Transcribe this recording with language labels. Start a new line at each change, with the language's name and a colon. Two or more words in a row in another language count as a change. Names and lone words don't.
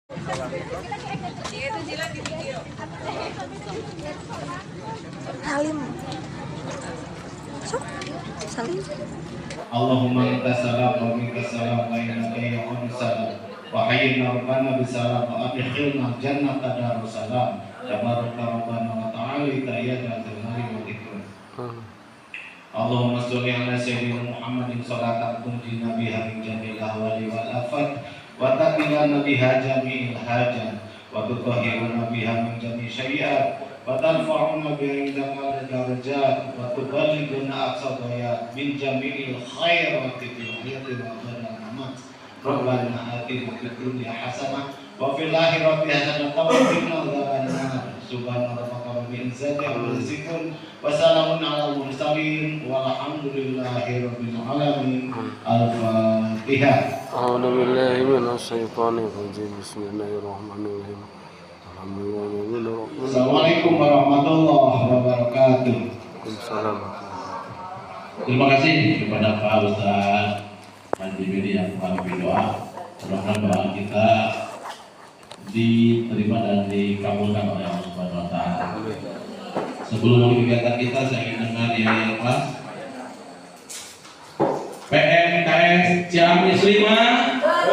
Sundanese: Salim. Sok. Salim.
Arabic: اللهم أنت السلام ومنك السلام وإنك يا سلام وحينا ربنا بالسلام وأدخلنا الجنة دار السلام تباركت ربنا وتعاليت يا ذا الجلال والإكرام. اللهم صل على سيدنا محمد صلاة تنجينا بها من جميع الأهوال والآفات وتقضي لنا بها جميع الحاجات وتطهرنا بها من جميع السيئات وترفعنا بها عندك الدرجات وتبلغنا أقصى الغايات من جميع الخيرات في الحياة وبعد الممات. ربنا آتنا في الدنيا حسنة وفي الآخرة حسنة وقنا عذاب النار. سبحان ربك رب العزة عما يصفون وسلام على المرسلين والحمد لله رب العالمين. Al-Fatihah. أعوذ بالله من الشيطان الرجيم بسم الله الرحمن الرحيم. الحمد لله رب العالمين. السلام عليكم ورحمة الله وبركاته. وعليكم السلام.
Indonesian: Terima kasih kepada Pak Ustaz Haji Bedi yang telah berdoa. Mudah-mudahan doa kita diterima dan dikabulkan oleh Allah
Arabic: سبحانه وتعالى.
Indonesian: Sebelum kegiatan kita, saya ingin dengar yang kelas PMKS Ciamis 5